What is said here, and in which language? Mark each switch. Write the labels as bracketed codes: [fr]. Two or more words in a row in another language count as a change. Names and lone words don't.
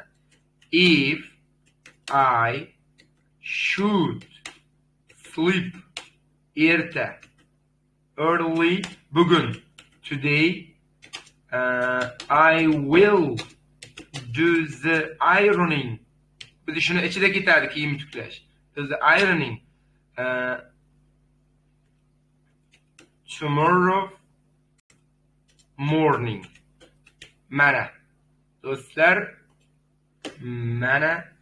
[en] If I should sleep early bugun, today, I will do the ironing. [uz] Biz shuni ichida ketadi, kiyim tuklash. [en] Do the ironing tomorrow morning. [uz] Mana do'stlar, mana.